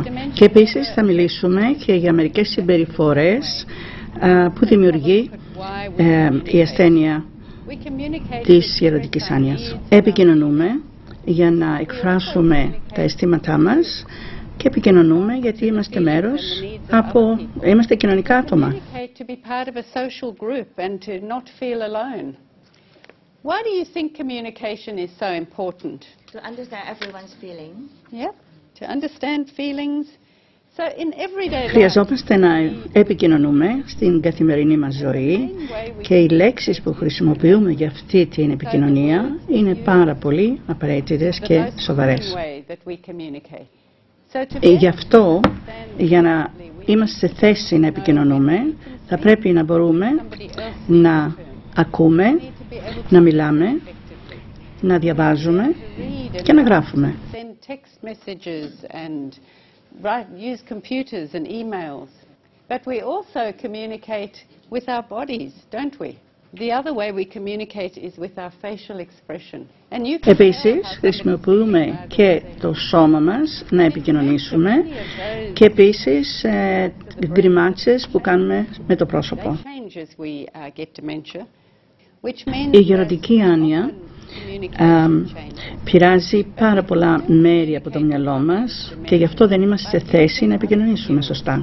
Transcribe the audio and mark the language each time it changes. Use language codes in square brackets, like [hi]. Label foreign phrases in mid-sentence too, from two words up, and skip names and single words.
[el] Και επίσης θα μιλήσουμε και για μερικές συμπεριφορές που δημιουργεί η ασθένεια της γεροντικής άνοιας. Επικοινωνούμε για να εκφράσουμε τα αισθήματά μας και επικοινωνούμε γιατί είμαστε κοινωνικά άτομα. [en] Why do you think communication is so important? To understand everyone's feelings. Yeah, to understand feelings. So in everyday life, [el] χρειαζόμαστε να επικοινωνούμε στην καθημερινή μας ζωή και οι λέξεις που χρησιμοποιούμε για αυτή την επικοινωνία είναι πάρα πολύ απαραίτητες και σοβαρές. Γι' αυτό, για να είμαστε σε θέση να επικοινωνούμε, θα πρέπει να μπορούμε να ακούμε, να μιλάμε, να διαβάζουμε και να γράφουμε. [en] Use computers and emails, but we also communicate with our bodies, don't we? The other way we communicate is with our facial expression. [el] Επίσης, χρησιμοποιούμε και το σώμα μας να επικοινωνήσουμε και επίσης γκριμάτσες που κάνουμε με το πρόσωπο. Η γεροντική άνοια πειράζει πάρα πολλά μέρη από το μυαλό μας και γι' αυτό δεν είμαστε σε θέση να επικοινωνήσουμε σωστά.